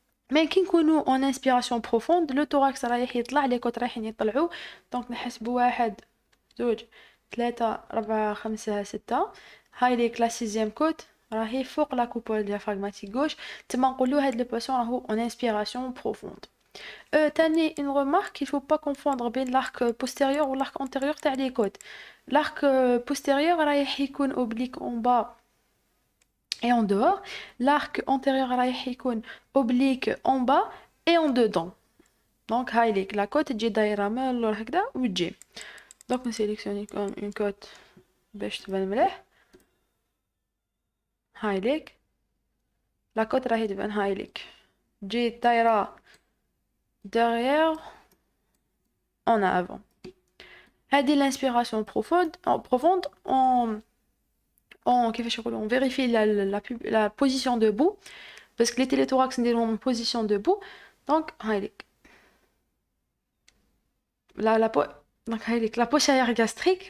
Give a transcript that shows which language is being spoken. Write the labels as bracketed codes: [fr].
[ar] مي كي نكونوا اون انسبيراسيون بروفوند لو توراكس رايح يطلع، لي كوت رايحين يطلعوا. دونك نحسبوا 1 2 3 4 5 6. هاي ليك لا سيزيام كوت راهي فوق لا كوبول ديافراغماتيك غوش. تما نقولوا هاد لو باسيون راهو اون انسبيراسيون بروفوند. تاني [fr] une remarque, il faut pas confondre بين l'arc postérieur ou l'arc antérieur [ar] تاع [fr] les côtes. L'arc postérieur رايح يكون oblique en bas et en dehors. L'arc antérieur رايح يكون oblique en bas et en dedans. [ar] Donc هاي ليك [fr] la côte [ar] تجي دايرة من اللور هكذا وتجي. donc نسيليكسيوني [fr] une côte [ar] باش تبان مليح. هاي ليك la côte راهي تبان هاي ليك تجي دايرة derrière en avant. هذه [fr] l'inspiration profonde [ar] كيفاش نقولوا [fr] on vérifie la position debout parce que les téléthorax نديرهم en position debout. donc هايليك donc هايليك la poche arrière gastrique.